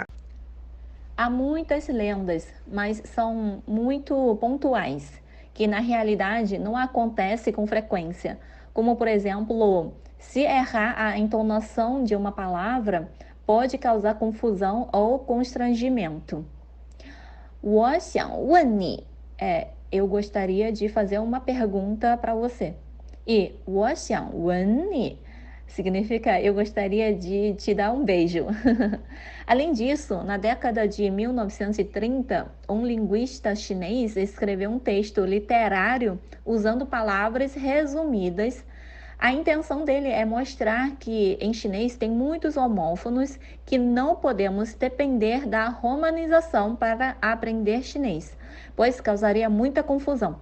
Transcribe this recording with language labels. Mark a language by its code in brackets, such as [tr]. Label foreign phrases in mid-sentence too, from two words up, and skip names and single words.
[pt] Há muitas lendas, mas são muito pontuais, que na realidade não acontece com frequência. Como, por exemplo, se errar a entonação de uma palavra, pode causar confusão ou constrangimento. [zh] 我想问你 [pt] eu gostaria de fazer uma pergunta para você. E [zh] 我想吻你 [pt] significa eu gostaria de te dar um beijo. Além disso, na década de 1930, um linguista chinês escreveu um texto literário usando palavras resumidas. A intenção dele é mostrar que em chinês tem muitos homófonos que não podemos depender da romanização para aprender chinês, pois causaria muita confusão.